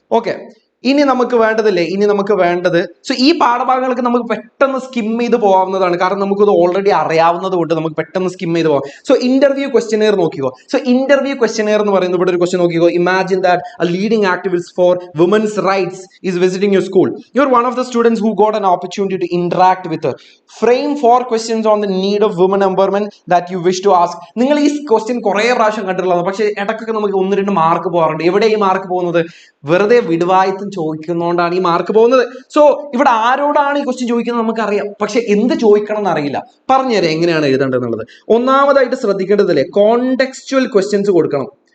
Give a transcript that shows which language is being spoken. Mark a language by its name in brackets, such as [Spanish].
[Malayalam] Okay, ഇനി നമുക്ക് വേണ്ടത് സോ ഈ പാഠഭാഗങ്ങൾക്ക് നമുക്ക് പെട്ടെന്ന് സ്കിം ചെയ്ത് പോകാവുന്നതാണ്. കാരണം നമുക്കത് ഓൾറെഡി അറിയാവുന്നത് കൊണ്ട് നമുക്ക് പെട്ടെന്ന് സ്കിം ചെയ്ത് പോകാം. സോ ഇന്റർവ്യൂ ക്വസ്റ്റ്യനെയർ നോക്കിക്കോ. സോ ഇന്റർവ്യൂ ക്വസ്റ്റ്യനെയർ എന്ന് പറയുന്നത് ഇവിടെ ഒരു ക്വസ്റ്റ്യൻ നോക്കിക്കോ. [English] Imagine that a leading activist for women's rights is visiting your school. You are one of the students who got an opportunity to interact with her. Frame 4 questions on the need of women empowerment that you wish to ask. [Malayalam] നിങ്ങൾ ഈ question കുറെ പ്രാവശ്യം കണ്ടിട്ടുള്ളതാണ്, പക്ഷെ ഇടയ്ക്കൊക്കെ നമുക്ക് 1-2 mark പോകാറുണ്ട്. എവിടെ ഈ മാർക്ക് പോകുന്നത്? വെറുതെ വിടുവായത്തും ചോദിക്കുന്നതുകൊണ്ടാണ് ഈ മാർക്ക് പോകുന്നത്. സോ ഇവിടെ ആരോടാണ് ഈ ക്വസ്റ്റ്യൻ ചോദിക്കുന്നത് നമുക്കറിയാം, പക്ഷെ എന്ത് ചോദിക്കണം എന്നറിയില്ല. പറഞ്ഞുതരാം എങ്ങനെയാണ് എഴുതേണ്ടത് എന്നുള്ളത്. ഒന്നാമതായിട്ട് ശ്രദ്ധിക്കേണ്ടതല്ലേ, കോണ്ടെക്സ്റ്റുവൽ ക്വസ്റ്റ്യൻസ് കൊടുക്കണം.